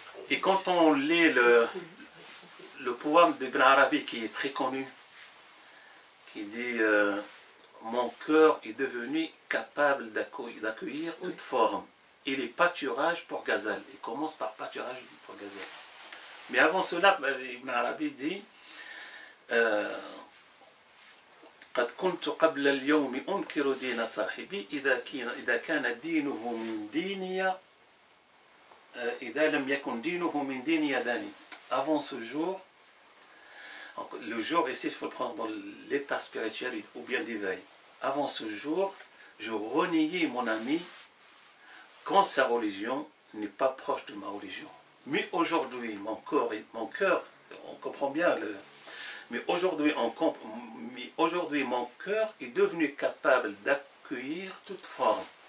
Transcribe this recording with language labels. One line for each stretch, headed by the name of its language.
French: Et quand on lit le poème d'Ibn Arabi qui est très connu, qui dit mon cœur est devenu capable d'accueillir toute forme. Et les pâturages pour gazelle. Il commence par pâturage pour gazelle. Mais avant cela, Ibn Arabi dit
Arabic: قد كنت قبل اليوم أنكر دين صاحبي إذا كان دينه من ديني إذا لم يكن دينه من ديني داني.
French: Avant ce jour, le jour ici, il faut le prendre dans l'état spirituel ou bien d'éveil. Avant ce jour, je reniais mon ami quand sa religion n'est pas proche de ma religion. Mais aujourd'hui, mon cœur, on comprend bien mais aujourd'hui, mon cœur est devenu capable d'accueillir toute forme.